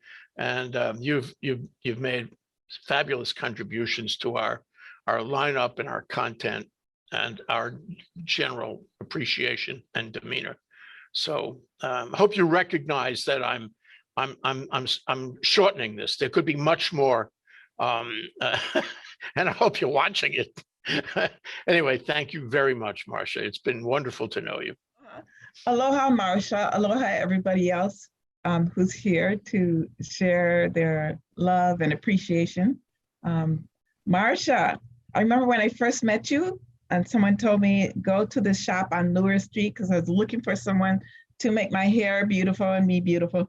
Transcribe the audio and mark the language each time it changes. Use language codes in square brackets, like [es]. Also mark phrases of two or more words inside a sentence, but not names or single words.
[en] And you've made fabulous contributions to our lineup and our content and our general appreciation and demeanor. So I hope you recognize that I'm shortening this. There could be much more, and I hope you're watching it. Anyway, thank you very much, Marsha. It's been wonderful to know you. Aloha, Marsha. Aloha, everybody else who's here to share their love and appreciation. Marsha, I remember when I first met you, and someone told me, go to the shop on Lure Street, because I was looking for someone to make my hair beautiful and me beautiful.